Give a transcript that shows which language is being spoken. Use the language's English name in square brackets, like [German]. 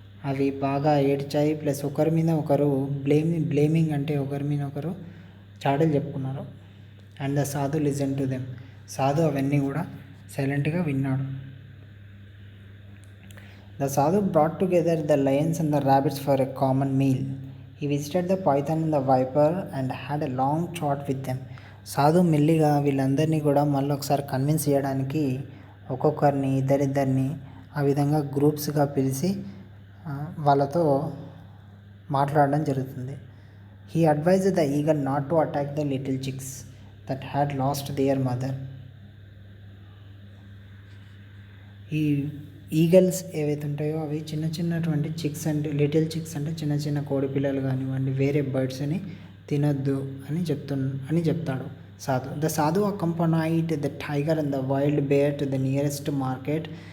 [Telugu] అవి బాగా ఏడ్చాయి, ప్లస్ ఒకరి మీద ఒకరు బ్లేమింగ్ అంటే ఒకరి మీద ఒకరు చాడలు చెప్పుకున్నారు. [English] And the sadhu listen to them. [Telugu] సాధు అవన్నీ కూడా సైలెంట్గా విన్నాడు. [English] The sadhu brought together the lions and the rabbits for a common meal. He visited the python and the viper and had a long chat with them. [Telugu] సాధు మెల్లిగా వీళ్ళందరినీ కూడా మళ్ళీ ఒకసారి కన్విన్స్ చేయడానికి ఒక్కొక్కరిని ఇద్దరిద్దరిని ఆ విధంగా గ్రూప్స్గా పిలిచి వాళ్ళతో మాట్లాడడం జరుగుతుంది. [English] He advised the eagle not to attack the little chicks that had lost their mother. [Telugu] ఈ ఈగల్స్ ఏవైతే ఉంటాయో అవి చిన్నటువంటి చిక్స్ అంటే లిటిల్ చిక్స్ అంటే చిన్న కోడి పిల్లలు కానివ్వండి వేరే బర్డ్స్ని తినొద్దు అని చెప్తాడు సాధు. [English] The sadhu accompanied the tiger and the wild bear to the nearest market.